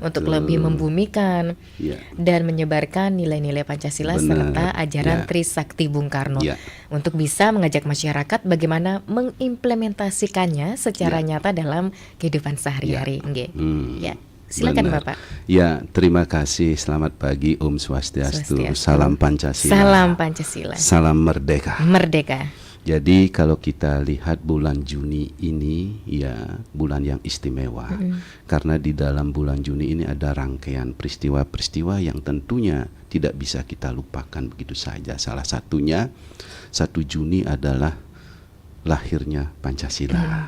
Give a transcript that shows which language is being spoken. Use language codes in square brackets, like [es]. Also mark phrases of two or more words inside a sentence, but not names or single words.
[id] Untuk lebih membumikan dan menyebarkan nilai-nilai Pancasila serta ajaran Trisakti Bung Karno untuk bisa mengajak masyarakat bagaimana mengimplementasikannya secara nyata dalam kehidupan sehari-hari. Ya. Silakan Bapak. Ya, terima kasih. Selamat pagi, [ban] Om Swastiastu. [id] Salam Pancasila. Salam Pancasila. Salam merdeka. Merdeka. Jadi kalau kita lihat bulan Juni ini ya bulan yang istimewa. Karena di dalam bulan Juni ini ada rangkaian peristiwa-peristiwa yang tentunya tidak bisa kita lupakan begitu saja. Salah satunya 1 Juni adalah lahirnya Pancasila.